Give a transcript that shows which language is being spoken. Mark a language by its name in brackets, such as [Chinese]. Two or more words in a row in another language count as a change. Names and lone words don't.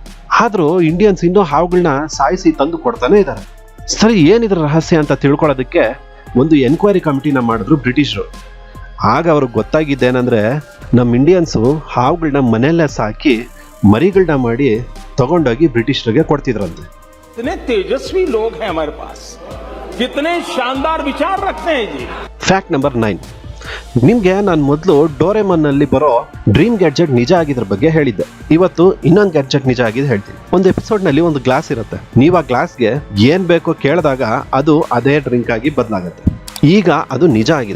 [Kannada] ಆದ್ರೂ ಇಂಡಿಯನ್ಸ್ ಇನ್ನೂ ಹಾವುಗಳನ್ನ ಸಾಯಿಸಿ ತಂದು ಕೊಡ್ತಾನೆ ಇದ್ದಾರೆ. ಸರಿ, ಏನಿದ್ರ ರಹಸ್ಯ ಅಂತ ತಿಳ್ಕೊಳ್ಳೋದಕ್ಕೆ ಒಂದು [English] enquiry committee [Kannada] ಮಾಡಿದ್ರು ಬ್ರಿಟಿಷರು. ಆಗ ಅವ್ರಿಗೆ ಗೊತ್ತಾಗಿದ್ದೇನೆಂದ್ರೆ ನಮ್ಮ ಇಂಡಿಯನ್ಸು ಹಾವುಗಳನ್ನ ಮನೆಯಲ್ಲೇ ಸಾಕಿ ಮರಿಗಳನ್ನ ಮಾಡಿ ತಗೊಂಡೋಗಿ ಬ್ರಿಟಿಷರಿಗೆ ಕೊಡ್ತಿದ್ರಂತೆ. [Hindi] कितने तेजस्वी लोग हैं हमारे पास, कितने शानदार विचार रखते हैं जी. [English] fact number [Kannada] 9, ನಿಮ್ಗೆ ನಾನು ಮೊದಲು ಡೋರೆಮನ್ ನಲ್ಲಿ ಬರೋ [English] dream gadget [Kannada] ನಿಜ ಆಗಿದ್ರ ಬಗ್ಗೆ ಹೇಳಿದ್ದೆ. ಇವತ್ತು ಇನ್ನೊಂದು ಗ್ಯಾಡ್ಜೆಟ್ ನಿಜ ಆಗಿದೆ ಹೇಳ್ತೀನಿ. ಒಂದು ಎಪಿಸೋಡ್ ನಲ್ಲಿ ಒಂದು ಗ್ಲಾಸ್ ಇರುತ್ತೆ, ನೀವು ಆ ಗ್ಲಾಸ್ಗೆ ಏನ್ ಬೇಕೋ ಕೇಳಿದಾಗ ಅದು ಅದೇ ಡ್ರಿಂಕ್ ಆಗಿ ಬದಲಾಗುತ್ತೆ. ಈಗ ಅದು ನಿಜ ಆಗಿದೆ.